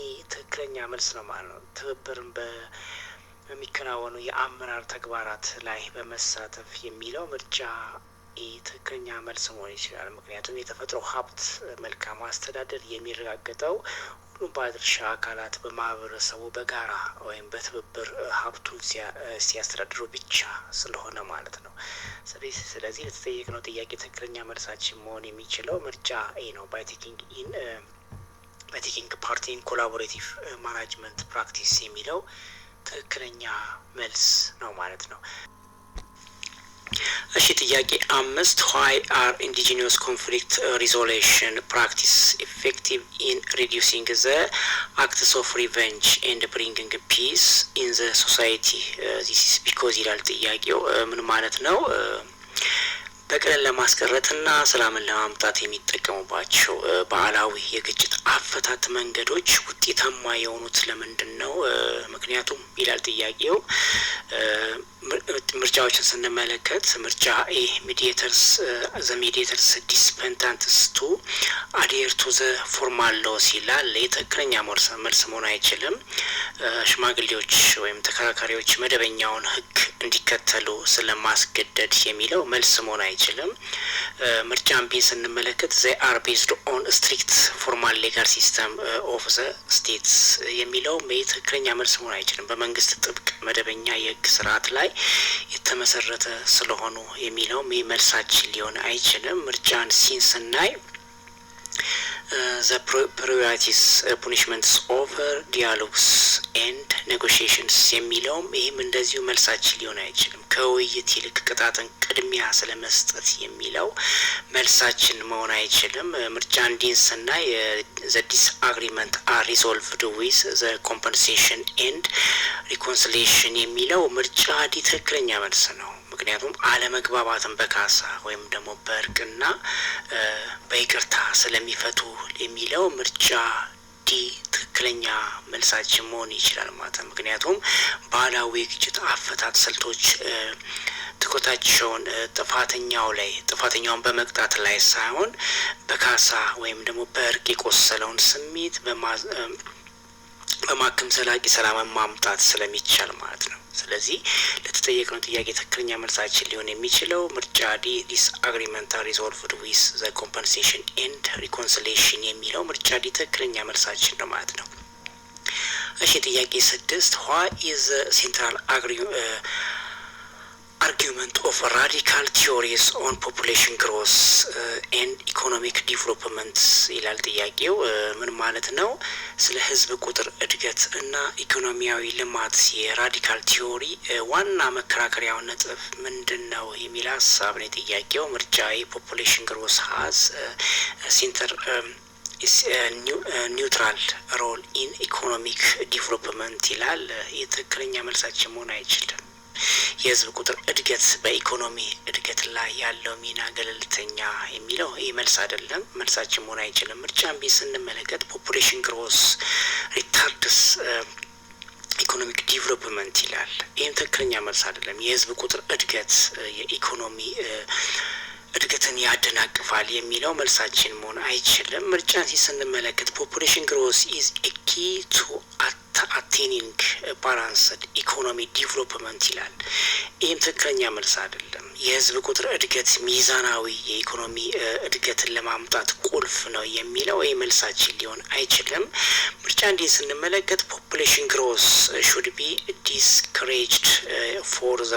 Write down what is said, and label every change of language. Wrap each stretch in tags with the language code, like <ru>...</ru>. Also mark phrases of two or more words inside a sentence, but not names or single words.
<am>ትክክለኛ መልስ ነው ማለት ነው። ትብብርን በሚከናወኑ የአመራር ተግባራት ላይ በመሳተፍ የሚለው ምርጫ ኢ ትክክለኛ መልስ መሆን ይችላል። ምክንያቱም የተፈጥሮ ሀብት መልካም አስተዳደር የሚረጋገጠው ሁሉም ባለድርሻ አካላት በማህበረሰቡ በጋራ ወይም በትብብር ሀብቱን ሲያስተዳድሩ ብቻ ስለሆነ ማለት ነው። ስለዚህ ለተጠየቅነው ጥያቄ ትክክለኛ መልሳችን መሆን የሚችለው ምርጫ ኤ ነው። ባይ</am> <en>taking part in collaborative management practice</en> <am>የሚለው ትክክለኛ መልስ ነው ማለት ነው። እሺ ጥያቄ 5</am> <en>why are indigenous conflict resolution practice effective in reducing the acts of revenge and bringing peace in the society this is because</en> <am>ይላል ጥያቄው። ምን ማለት ነው? በቀልን ለማስቀረትና ሰላምን ለማምጣት የሚጠቀሙባቸው ባህላዊ የግጭት አፈታት መንገዶች ውጤታማ የሆኑት ለምንድን ነው? ምክንያቱም ይላል ጥያቄው ምርጫዎችን ስንመለከት ምርጫ ኤ</am> <en>mediators dispendantes to adhere to the formal laws</en> <am>ይላል። ትክክለኛ መልስ መሆን አይችልም። ሽማግሌዎች ወይም ተከራካሪዎች መደበኛውን ሕግ እንዲከተሉ ስለማስገደድ የሚለው መልስ መሆን አይችልም። ምርጫን ቢ ስንመለከት</am> <en>they are based on strict formal legal system of the states</en> <am>የሚለው ትክክለኛ መልስ መሆን አይችልም። በመንግስት ጥብቅ መደበኛ የህግ ስርዓት ላይ የተመሰረተ ስለሆኑ የሚለው መልሳችን ሊሆን አይችልም። ምርጫን ሲን ስናይ</am> <en>the priorities punishments over dialogues and negotiations</en> <am>የሚለው እንደዚሁ መልሳችን ሊሆን አይችልም። ከውይይት ይልቅ ቅጣትን ቅድሚያ ስለመስጠት የሚለው መልሳችን መሆን አይችልም። ምርጫ እንዲን ስናይ</am> <en>the disagreement are resolved with the compensation and reconciliation</en> <am>የሚለው ምርጫ ዲ ትክክለኛ መልስ ነው። ምክንያቱም አለመግባባትን በካሳ ወይም ደግሞ በእርቅና በይቅርታ ስለሚፈቱ የሚለው ምርጫ ዲ ትክክለኛ መልሳችን መሆን ይችላል ማለት ነው። ምክንያቱም ባህላዊ የግጭት አፈታት ስልቶች ትኩረታቸውን ጥፋተኛውን በመቅጣት ላይ ሳይሆን በካሳ ወይም ደግሞ በእርቅ የቆሰለውን ስሜት በማከም ዘላቂ ሰላምን ማምጣት ስለሚቻል ማለት ነው። ስለዚህ ለተጠየቅነው ጥያቄ ትክክለኛ መልሳችን ሊሆን የሚችለው ምርጫ ዲ</am> <en>disagreement are resolved with the compensation and reconciliation</en> <am>የሚለው ምርጫ ዲ ትክክለኛ መልሳችን ነው ማለት ነው። እሺ ጥያቄ 6</am> <en>why is the central argument of radical theories on population growth and economic development</en> <am>ይላል ጥያቄው። ምን ማለት ነው? ስለ ህዝብ ቁጥር እድገት እና ኢኮኖሚያዊ ልማት የራዲካል ቲዮሪ ዋና መከራከሪያው ነጥብ ምንድነው የሚል ሐሳብ ነው ጥያቄው። ምርጫ</am> <en>population growth has center is neutral role in economic development</en> <am>ይላል። የትክክለኛ መልሳችን መሆን አይችልም። የህዝብ ቁጥር እድገት በኢኮኖሚ እድገት ላይ ያለው ሚና ገለልተኛ የሚለው ይህ መልስ አይደለም። መልሳችን መሆን አይችልም። ምርጫን ስንመለከት</am> <en>population growth retards economic development</en> <am>ይላል። ይህም ትክክለኛ መልስ አይደለም። የህዝብ ቁጥር እድገት የኢኮኖሚ እድገትን ያደናቅፋል የሚለው መልሳችን መሆን አይችልም። ምርጫን ስንመለከት</am> <en>population growth is a key to attaining balanced economic development</en> <am>ይላል። ይህም ትክክለኛ መልስ አይደለም። የህዝብ ቁጥር እድገት ሚዛናዊ የኢኮኖሚ እድገትን ለማምጣት ቁልፍ ነው የሚለው ይህ መልሳችን ሊሆን አይችልም። ምርጫ እንዲህ ስንመለከት</am> <en>population growth should be discouraged for the</en>